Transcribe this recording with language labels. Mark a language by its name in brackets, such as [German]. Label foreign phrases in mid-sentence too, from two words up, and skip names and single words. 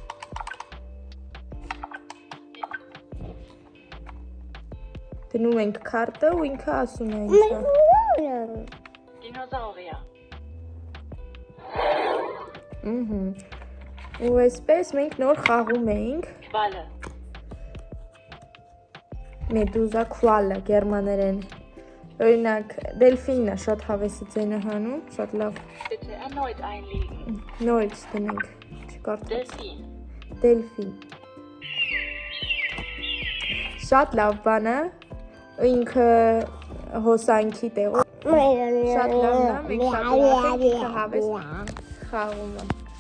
[Armenian] դնում ենք քարտը ու ինքը ասում է ինձ դինոզավրիա ու այսպես մենք նոր խաղում էինք քվալը մեդուզա քվալը գերմաներեն օրինակ դելֆինն է շատ հավեսը ձենը հանում շատ լավ [German] Bitte erneut einlegen. [Armenian] նորից դնենք չկարդա [German] Delfin. [Armenian] դելֆին շատ լավ բան է ինքը հոսանքի տեղով շատ լավն է մենք շատ լավ ենք ինքը հավես խաղում է